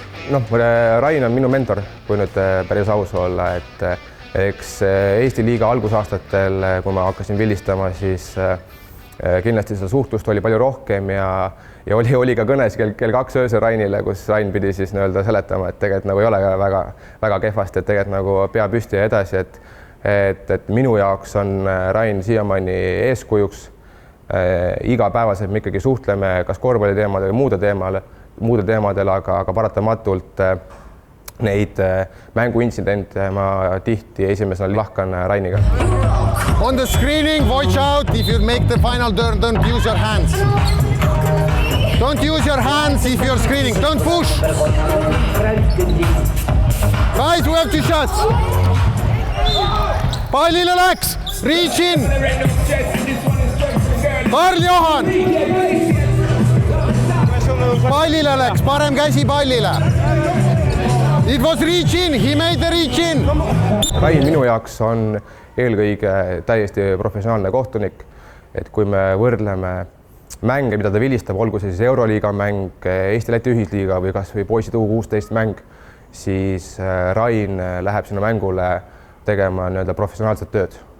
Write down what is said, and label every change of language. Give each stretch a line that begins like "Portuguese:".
Estonian: Rain on minu mentor, kui nüüd päris aus olla, et eks Eesti liiga algusaastatel, kui ma hakkasin vilistama, siis kindlasti seda suhtlust oli palju rohkem ja oli ka kõnes kell 2 öösel Rainile, kus Rain pidi siis seletama, et tegelikult ei ole väga kehvasti, et tegelikult pea püsti ja edasi, et minu jaoks on Rain siiamaani eeskujuks. Igapäevaselt me ikkagi suhtleme kas korvpalli teemadel või muude teemadel, aga paratamatult neid mänguintsidente ma tihti esimesena lahkan Rainiga.
English: On the screening, watch out, if you make the final turn, don't use your hands. Don't use your hands if you're screening, don't push. Guys, we have 2 shots.
Estonian: Pallile läks, reach in. Karl-Johan. Pallile läks, parem käsi pallile.
English: It was reach in, he made the reach in.
Estonian: Rain minu jaoks on eelkõige täiesti professionaalne kohtunik, et kui me võrdleme mänge, mida ta vilistab, olgu see siis Euroliiga mäng, Eesti-Läti ühisliiga või kas või poisid U16 mäng, siis Rain läheb sinna mängule tegema professionaalset tööd.